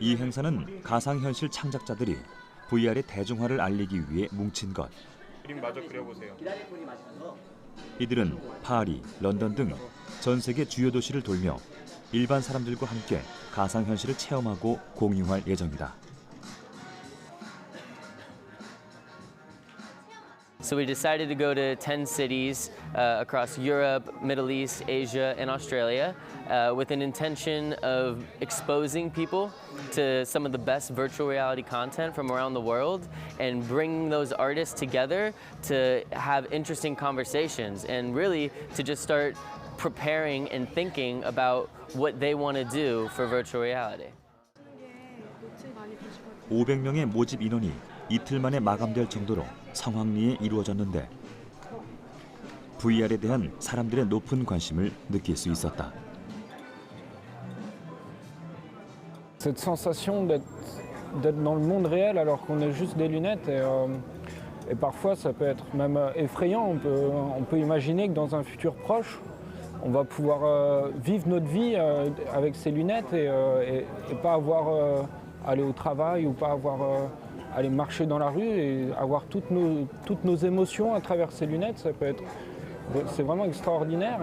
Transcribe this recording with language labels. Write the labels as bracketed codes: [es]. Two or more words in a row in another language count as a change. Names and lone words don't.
[ko] 이 행사는 가상현실 창작자들이 VR의 대중화를 알리기 위해 뭉친 것. 그림 마저 그려보세요. 이들은 파리, 런던 등 전 세계 주요 도시를 돌며 일반 사람들과 함께 가상현실을 체험하고 공유할 예정이다. [en] So we decided to go to 10 cities across Europe, Middle East, Asia, and Australia with an intention of exposing people to some of the best virtual reality content from around the world and bringing those artists together to have interesting conversations and really to just start preparing and thinking about what they want to do for virtual reality. [ko] 500명의 모집 인원이 이틀 만에 마감될 정도로 성황리에 이루어졌는데 VR에 대한 사람들의 높은 관심을 느낄 수 있었다. [fr] Cette sensation d'être dans le monde réel alors qu'on est juste des lunettes et parfois ça peut être même effrayant. On peut imaginer que dans un futur proche, on va pouvoir vivre notre vie avec ces lunettes et pas avoir aller au travail ou pas avoir aller marcher dans la rue et avoir toutes nos émotions à travers ces lunettes, c'est vraiment extraordinaire.